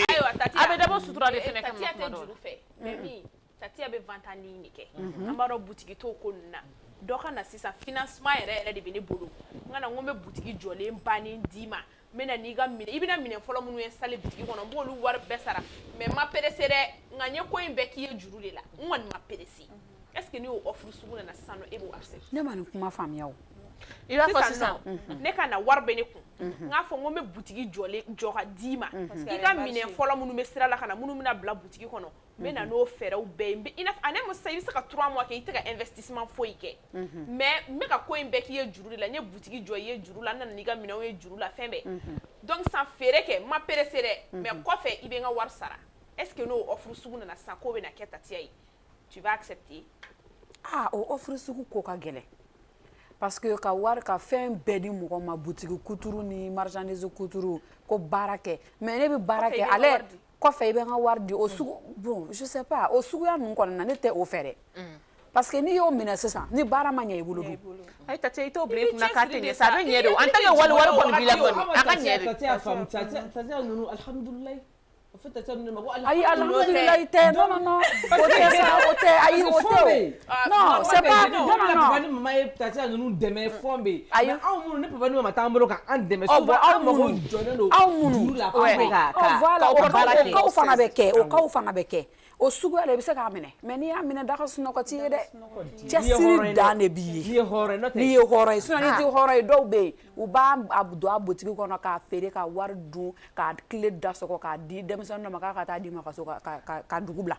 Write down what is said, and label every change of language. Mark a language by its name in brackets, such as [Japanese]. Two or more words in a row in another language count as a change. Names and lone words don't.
[Bambara] a bɛ dabɔ sutura de fɛnɛ kama tuma dɔw la Tatiya bɛ ventani de kɛ an b'a dɔn butigi t'o ko ninnu na dɔ ka na sisan financement yɛrɛ de bɛ ne bolo n ka na n ko n bɛ butigi jɔlen bannen d'i ma n bɛ na n'i ka minɛ i bɛna minɛ fɔlɔ minnu installé butigi kɔnɔ n b'olu wari bɛɛ sara mais n ma perese dɛ nka n ye ko in bɛɛ k'i ye juru de la n kɔni ma perese [French] est ce que [Bambara] n'o offre sugu nana sisan e b'o accepter. Ne ma nin kuma faamuya o. I b'a fɔ sisan ne ka na wari bɛ ne kun n k'a fɔ n ko n bɛ butigi jɔ ka d'i ma i ka minɛ fɔlɔ minnu bɛ sira la ka na minnu bɛna bila butigi kɔnɔ n bɛ na n'o fɛɛrɛw bɛɛ ye a ne muso i bɛ se ka 3 mois kɛ i tɛ ka investissement foyi kɛ mais n bɛ ka ko in bɛɛ k'i ye juru de la n ye butigi jɔ i ye juru la n nana n'i ka minɛnw ye juru la fɛn bɛɛ donc sisan feere kɛ n ma perese dɛ mais kɔfɛ i bɛ n ka wari sara [French] est ce que [Bambara] n'o offre sugu nana sisan k'o bɛ na kɛ Tatiya ye [French] tu vas accepter. [Bambara] O offre sugu ko ka gɛlɛn [French] parce que [Bambara] ka wari ka fɛn bɛɛ di mɔgɔ ma butigi kuturu ni marchandise kuturu ko baara kɛ mais ne bɛ baara kɛ ale kɔfɛ i bɛ n ka wari di o sugu [French] bon je sais pas [Bambara] o suguya ninnu kɔni na ne tɛ o fɛ dɛ [French] parce que [Bambara] n'i y'o minɛ sisan ni baara ma ɲɛ i bolo dun. ayi Tatiya i t'o bila i kunna k'a tɛ ɲɛ sa a bɛ ɲɛ de o [French] en tant que [Bambara] wari kɔni b'i la kɔni a ka ɲɛ de. Tatiya faamu Tatiya ninnu alhamdulilayi. Ayi alhamdulilayi tɛ non o tɛ sa o tɛ ayi o tɛ o non [French] c'est pas non [Bambara] papa ni mama ye Tatiya ninnu dɛmɛ fɔn bɛ yen mais anw minnu ni papa ni mama t'an bolo k'an dɛmɛ souvent anw mago jɔlen don juru la k'aw bɛ ka baara kɛ o fana bɛ kɛ o kaw fana bɛ kɛ o suguya la i bɛ se k'a minɛ mais n'i y'a minɛ daga sunɔgɔ t'i ye dɛ cɛsiri dan de b'i ye n'i ye hɔrɔn ye sinon n'i tɛ hɔrɔn ye dɔw bɛ yen u b'a don a butigi kɔnɔ k'a feere ka wari dun k'a tile da sɔgɔ k'a di denmisɛnnin dɔ ma k'a ka taa d'i ma ka so ka dugu bila